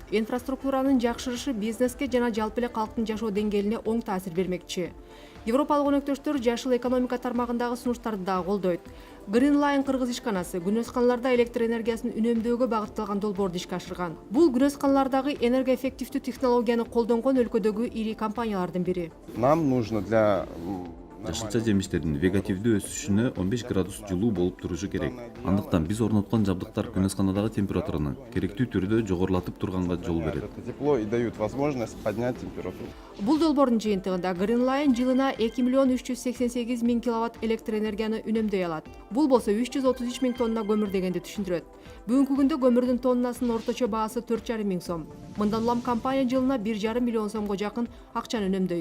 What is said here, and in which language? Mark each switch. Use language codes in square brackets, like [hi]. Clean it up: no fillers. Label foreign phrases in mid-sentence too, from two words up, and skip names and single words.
[ky] Инфраструктуранын жакшырышы бизнеске жана жалпы эле калктын жашоо деңгээлине оң таасир бермекчи. Европалык өнөктөштөр жашыл экономика тармагындагы сунуштарды да колдойт. Green Line кыргыз ишканасы күнөсканаларда электр энергиясын үнөмдөөгө багытталган долбоорду ишке ашырган. Бул күнөсканалардагы энергоэффективдүү технологияны колдонгон өлкөдөгү ири компаниялардын бири. [ru] Нам нужно для [ky] Жашылча жемиштердин вегетативдүү өсүшүнө 15 градус жылуу болуп турушу керек. Андыктан биз орноткон жабдыктар күнөсканадагы температураны керектүү түрдө жогорулатып турганга жол берет. [ru] это тепло и дают возможность поднять температуру. [ky] Бул долбоордун жыйынтыгында Green Line жылына 2 миллион 388 000 киловатт электр энергияны үнөмдөй алат. Бул болсо 333 000 тонна көмүр дегенди түшүндүрөт. Бүгүнкү күндө көмүрдүн тоннасынын орточо баасы 4,5 миң сом. Мындан улам компания жылына 1,5 миллион сомго жакын акчаны үнөмдөйт.